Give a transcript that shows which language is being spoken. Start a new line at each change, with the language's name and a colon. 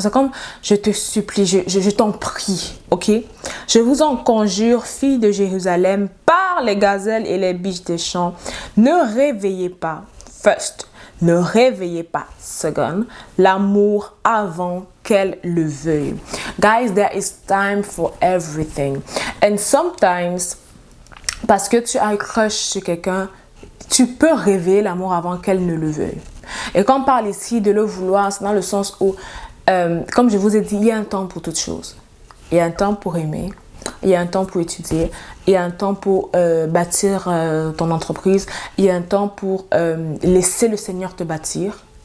French: C'est comme je te supplie, je t'en prie, ok? Je vous en conjure, filles de Jérusalem, par les gazelles et les biches des champs, ne réveillez pas, first, ne réveillez pas, second, l'amour avant qu'elle le veuille.
English: Guys, there is time for everything. And sometimes,
French: parce que tu as un crush sur quelqu'un, tu peux réveiller l'amour avant qu'elle ne le veuille. Et quand on parle ici de le vouloir, c'est dans le sens où, comme je vous ai dit, il y a un temps pour toutes choses. Il y a un temps pour aimer, il y a un temps pour étudier, il y a un temps pour bâtir ton entreprise, il y a un temps pour laisser le Seigneur te bâtir.